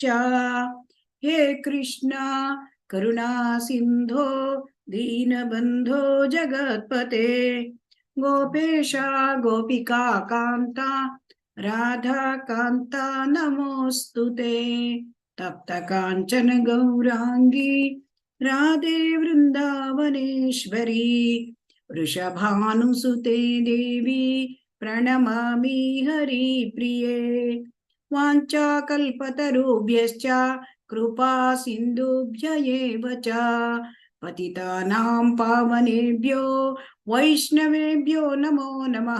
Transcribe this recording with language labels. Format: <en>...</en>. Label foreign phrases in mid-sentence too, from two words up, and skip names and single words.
<sa>ಹೇ ಕೃಷ್ಣ ಕರುಣಾ ಸಿಂಧೋ ದೀನಬಂಧೋ ಜಗತ್ಪತೆ ಗೋಪೇಶ ಗೋಪಿಕಾ ಕಾಂತ ರಾಧಾ ಕಾಂತ ನಮೋಸ್ತುತೆ. ತಪ್ತ ಕಾಂಚನ ಗೌರಾಂಗಿ ರಾಧೆ ವೃಂದಾವನೇಶ್ವರಿ ವೃಷಭಾನುಸುತೆ ದೇವಿ ಪ್ರಣಮಾಮಿ ಹರಿ ಪ್ರಿಯೇ. ವಾಂಚಾಕಲ್ಪತರುಭ್ಯಶ್ಚ ಕೃಪಾ ಸಿಂಧುಭ್ಯ ಏವ ಚ ಪತಿತಾನಾಂ ಪಾವನೇಭ್ಯೋ ವೈಷ್ಣವೇಭ್ಯೋ ನಮೋ ನಮಃ.</sa>